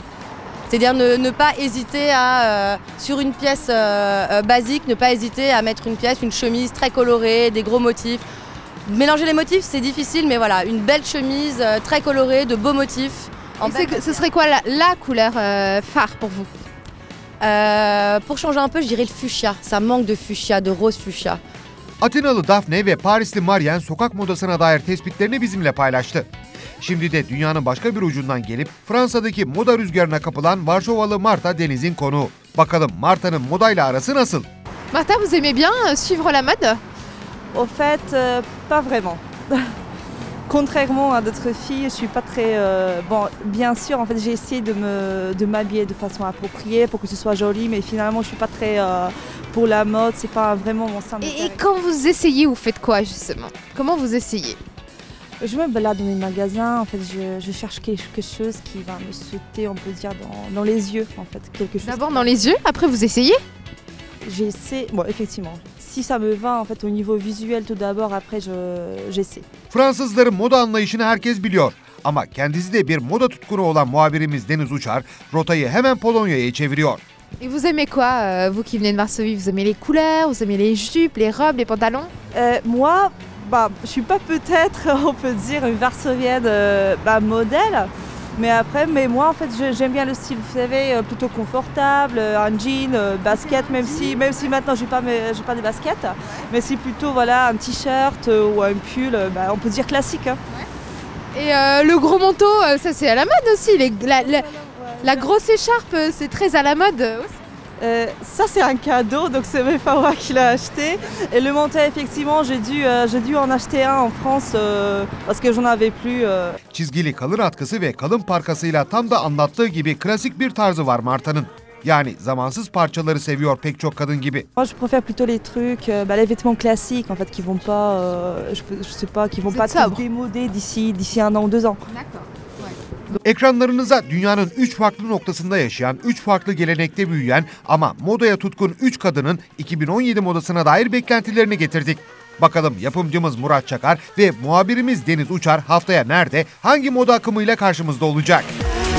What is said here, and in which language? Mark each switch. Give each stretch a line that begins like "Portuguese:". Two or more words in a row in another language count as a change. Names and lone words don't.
French: C'est-à-dire ne pas hésiter à, sur une pièce basique, ne pas hésiter à mettre une pièce, une chemise très colorée, des gros motifs. Mélanger les motifs, c'est difficile, mais voilà, une belle chemise très colorée, de beaux motifs. Ce serait quoi la couleur phare pour vous? Pour changer un peu, je dirais le fuchsia. Ça manque de fuchsia, de rose fuchsia.
Turkish: Atinalı Daphne ve Parisli Marian sokak modasına dair tespitlerini bizimle paylaştı. Şimdi de dünyanın başka bir ucundan gelip Fransa'daki moda rüzgarına kapılan Varşovalı Marta Deniz'in konuğu. Bakalım Marta'nın modayla arası nasıl?
French: Martha, vous aimez bien suivre la mode? Au fait, pas vraiment. Contrairement à d'autres filles, je suis pas très... bon, bien sûr, en fait, j'ai essayé de m'habiller de façon appropriée pour que ce soit joli, mais finalement, je suis pas très pour la mode, c'est pas vraiment mon centre d'intérêt. Et quand vous essayez, vous faites quoi justement? Comment vous essayez? Je me balade dans les magasins, en fait, je cherche quelque chose qui va me sauter, on peut dire, dans les yeux, en fait. Quelque chose. D'abord dans les yeux, après vous essayez? J'essaie, bon, effectivement. Si ça me va, en fait, au niveau visuel tout d'abord, après, j'essaie.
Turkish: Fransızların moda anlayışını herkes biliyor. Ama kendisi de bir moda tutkunu olan muhabirimiz Deniz Uçar, rotayı hemen Polonya'ya çeviriyor.
French: Et vous aimez quoi, vous qui venez de Varsovie? Vous aimez les couleurs, vous aimez les jupes, les robes, les pantalons? Moi, bah, je suis pas peut-être, on peut dire, une varsovienne modèle. Mais moi, en fait, j'aime bien le style, vous savez, plutôt confortable, un jean, basket, même si maintenant j'ai pas de basket, mais c'est plutôt voilà, un t-shirt ou un pull, on peut dire classique. Hein. Et le gros manteau, ça c'est à la mode aussi. La grosse écharpe, c'est très à la mode aussi. Ça c'est un cadeau, donc c'est mes parents qui l'ont acheté. Et le manteau, effectivement, j'ai dû en acheter un en France parce que j'en avais plus.
Turkish: Çizgili kalın atkısı ve kalın parkasıyla tam da anlattığı gibi klasik bir tarzı var Marta'nın. Yani zamansız parçaları seviyor pek çok kadın gibi.
French: Moi je préfère plutôt les trucs, les vêtements classiques en fait qui vont pas, je sais pas, qui vont pas être démodés d'ici un an ou 2 ans. D'accord.
Turkish: Ekranlarınıza dünyanın 3 farklı noktasında yaşayan, 3 farklı gelenekte büyüyen ama modaya tutkun 3 kadının 2017 modasına dair beklentilerini getirdik. Bakalım yapımcımız Murat Çakar ve muhabirimiz Deniz Uçar haftaya nerede, hangi moda akımıyla karşımızda olacak?